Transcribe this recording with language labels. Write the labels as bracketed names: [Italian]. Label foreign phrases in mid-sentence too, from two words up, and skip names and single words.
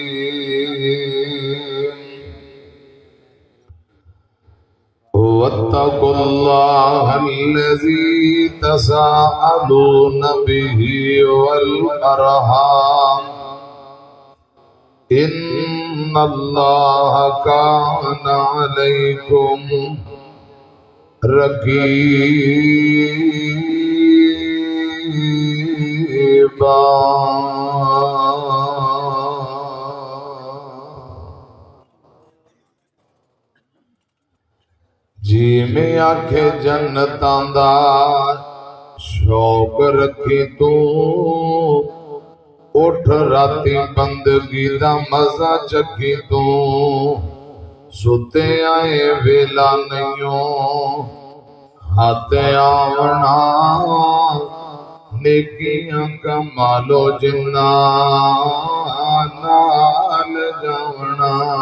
[Arabic] واتقوا الله الذي تساءلون به والأرحام إن الله كان عليكم رقيبا۔ [Punjabi] جی میں آکھے جنتاں دا شوق رکھی تو اٹھ راتی بندگی دا مزہ چکھی تو ستے آئے ویلا نئیوں ہاتھ آونا نیکیاں کمالو جنہ نال جاونا۔